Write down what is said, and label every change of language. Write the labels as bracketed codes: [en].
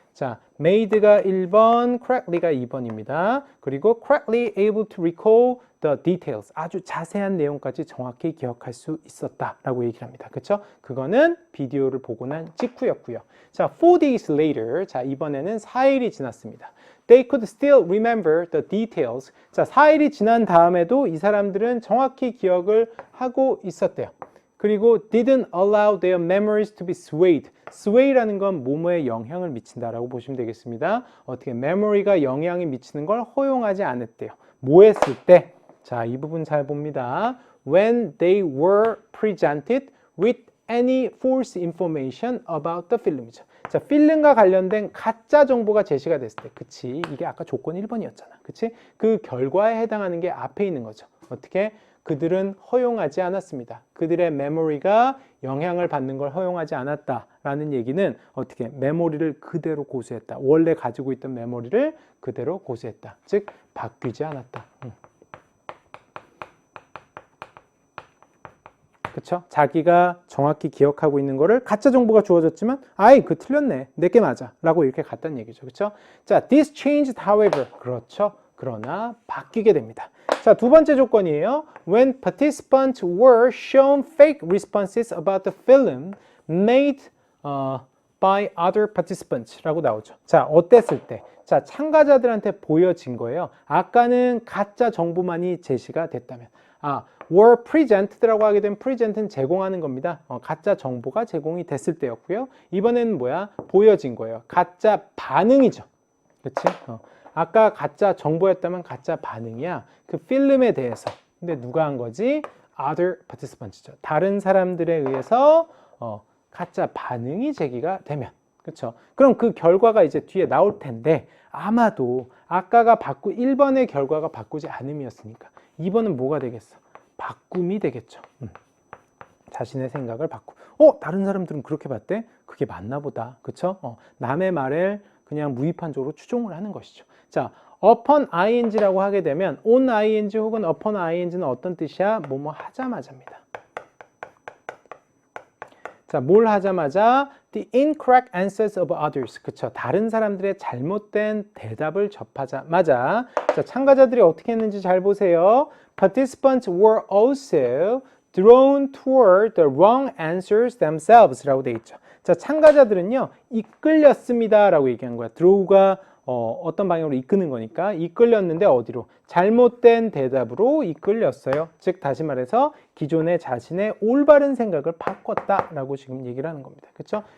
[ko] 자, made가 1번, correctly가 2번입니다. [en] 그리고 correctly able to recall the details. [ko] 아주 자세한 내용까지 정확히 기억할 수 있었다라고 얘기를 합니다. 그렇죠? 그거는 비디오를 보고 난 직후였고요. [en] 자, 4 days later. [ko] 자, 이번에는 4일이 지났습니다. [en] They could still remember the details. [ko] 자, 4일이 지난 다음에도 이 사람들은 정확히 기억을 하고 있었대요. [en] 그리고 didn't allow their memories to be swayed. [ko] sway라는 건 뭐뭐에 영향을 미친다라고 보시면 되겠습니다. 어떻게 memory가 영향이 미치는 걸 허용하지 않았대요. 뭐 했을 때? 자, 이 부분 잘 봅니다. [en] When they were presented with any false information about the film이죠. [ko] 자, 필름과 관련된 가짜 정보가 제시가 됐을 때, 그치? 이게 아까 조건 1번이었잖아. 그치? 그 결과에 해당하는 게 앞에 있는 거죠. 어떻게? 그들은 허용하지 않았습니다. 그들의 메모리가 영향을 받는 걸 허용하지 않았다라는 얘기는 어떻게? 메모리를 그대로 고수했다. 원래 가지고 있던 메모리를 그대로 고수했다. 즉, 바뀌지 않았다. 그쵸? 자기가 정확히 기억하고 있는 거를 가짜 정보가 주어졌지만 아이 그 틀렸네 내게 맞아 라고 이렇게 갔다는 얘기죠. 그쵸? [en] 자, this changed however [ko] 그렇죠? 그러나 바뀌게 됩니다. 자, 두 번째 조건이에요. [en] When participants were shown fake responses about the film made by other participants [ko] 라고 나오죠. 자, 어땠을 때? 자, 참가자들한테 보여진 거예요. 아까는 가짜 정보만이 제시가 됐다면 [en] were presented [ko] 라고 하게 되면 present는 제공하는 겁니다. 가짜 정보가 제공이 됐을 때였고요. 이번에는 뭐야? 보여진 거예요. 가짜 반응이죠. 그치? 아까 가짜 정보였다면 가짜 반응이야. 그 필름에 대해서. 근데 누가 한 거지? [en] Other participants [ko] 죠. 다른 사람들에 의해서 가짜 반응이 제기가 되면. 그쵸? 그럼 그 결과가 이제 뒤에 나올 텐데 아마도 아까가 1번의 결과가 바꾸지 않음이었으니까 2번은 뭐가 되겠어? 바꿈이 되겠죠. 자신의 생각을 다른 사람들은 그렇게 봤대? 그게 맞나 보다. 그쵸? 남의 말을 그냥 무의판적으로 추종을 하는 것이죠. 자, upon ing라고 하게 되면 on ing 혹은 upon ing는 어떤 뜻이야? 뭐뭐 하자마자입니다. 자, 뭘 하자마자? [en] The incorrect answers of others. [ko] 그쵸? 다른 사람들의 잘못된 대답을 접하자마자. 자, 참가자들이 어떻게 했는지 잘 보세요. [en] Participants were also drawn toward the wrong answers themselves [ko] 라고 되어 있죠. 자, 참가자들은요, 이끌렸습니다 라고 얘기한 거야. draw가 어떤 방향으로 이끄는 거니까 이끌렸는데 어디로? 잘못된 대답으로 이끌렸어요. 즉 다시 말해서 기존의 자신의 올바른 생각을 바꿨다라고 지금 얘기를 하는 겁니다. 그렇죠?